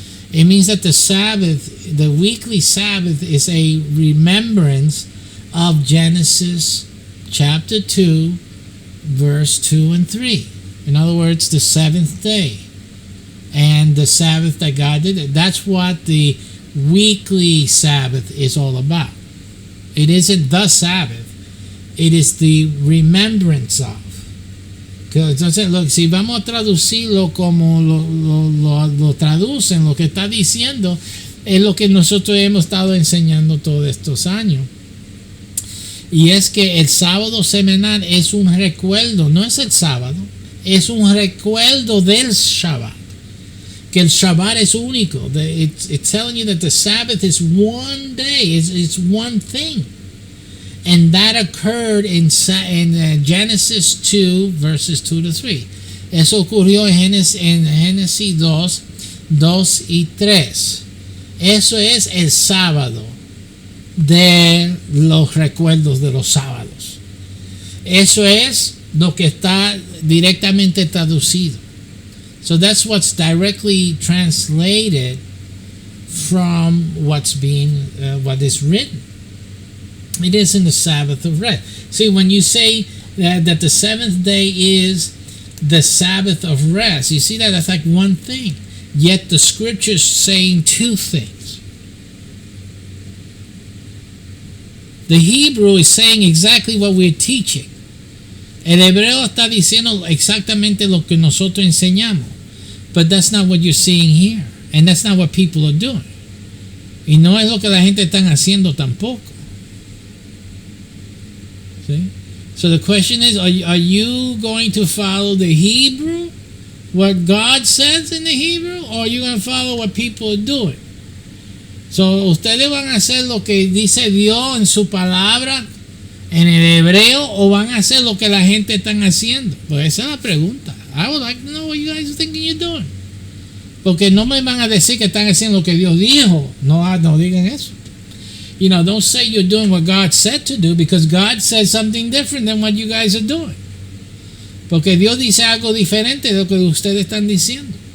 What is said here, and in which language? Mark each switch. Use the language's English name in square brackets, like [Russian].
[English] It means that the Sabbath, the weekly Sabbath, is a remembrance of Genesis chapter 2, verse 2 and 3. In other words, the seventh day. And the Sabbath that God did, that's what the weekly Sabbath is all about. It isn't the Sabbath, it is the remembrance of. [Spanish] Entonces, si vamos a traducirlo como lo traducen, lo que está diciendo es lo que nosotros hemos estado enseñando todos estos años. Y es que el sábado semanal es un recuerdo, no es el sábado, es un recuerdo del Shabbat. Que el Shabbat es único. [English] It's telling you that the Sabbath is one day, it's one thing. And that occurred in Genesis 2, verses 2 to 3. [Spanish] Eso ocurrió en Génesis 2, 2 y 3. Eso es el sábado de los recuerdos de los sábados. Eso es lo que está directamente traducido. [English] So that's what's directly translated from what is written. It isn't the Sabbath of rest. See, when you say that the seventh day is the Sabbath of rest, you see that's like one thing. Yet the scripture's saying two things. The Hebrew is saying exactly what we're teaching. [Spanish] El hebreo está diciendo exactamente lo que nosotros enseñamos. [English] But that's not what you're seeing here. And that's not what people are doing. [Spanish] Y no es lo que la gente está haciendo tampoco. [English] See? So the question is, are you going to follow the Hebrew? What God says in the Hebrew? Or are you going to follow what people are doing? [Spanish] So ustedes van a hacer lo que dice Dios en su palabra en el hebreo o van a hacer lo que la gente está haciendo. Pues esa es la pregunta. [English] I would like to know what you guys are thinking you're doing. [Spanish] Porque no me van a decir que están haciendo lo que Dios dijo. No digan eso. [English] Don't say you're doing what God said to do, because God said something different than what you guys are doing. [Spanish] Porque Dios dice algo diferente de lo que ustedes están diciendo.